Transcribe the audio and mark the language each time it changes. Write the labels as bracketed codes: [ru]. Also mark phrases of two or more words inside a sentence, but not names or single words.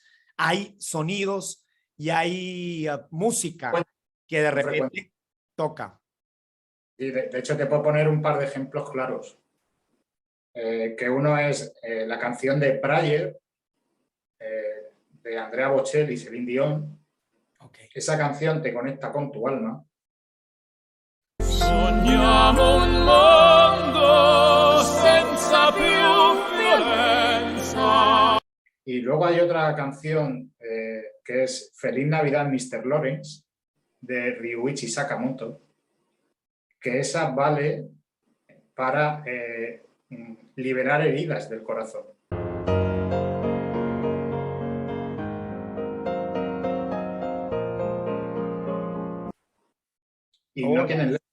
[es] Hay sonidos y hay música que de repente toca. Y de hecho te puedo poner un par de ejemplos claros. Que uno es la canción de Prayer, de Andrea Bocelli y Celine Dion. Okay. Esa canción te conecta con tu alma. [it] Sogniamo un mondo senza più violenza. [es] Y luego hay otra canción que es Feliz Navidad, Mr. Lawrence, de Ryuichi Sakamoto, que esa vale para liberar heridas del corazón. Y no tienen letra.